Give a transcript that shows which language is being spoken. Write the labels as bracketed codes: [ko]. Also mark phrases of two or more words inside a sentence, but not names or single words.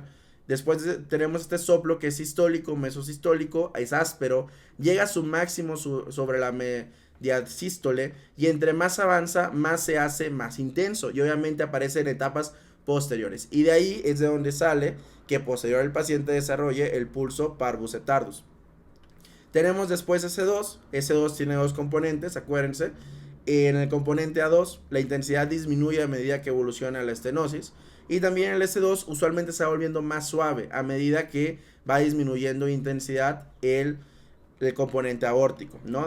[es] Después tenemos este soplo que es sistólico, mesosistólico, es áspero, llega a su máximo sobre la diasístole y entre más avanza, más se hace más intenso y obviamente aparece en etapas posteriores. Y de ahí es de donde sale que posterior el paciente desarrolle el pulso [la] parvus et tardus. [es] Tenemos después S2, S2 tiene dos componentes, acuérdense. En el componente A2 la intensidad disminuye a medida que evoluciona la estenosis y también el S2 usualmente se va volviendo más suave a medida que va disminuyendo intensidad el componente aórtico, ¿no?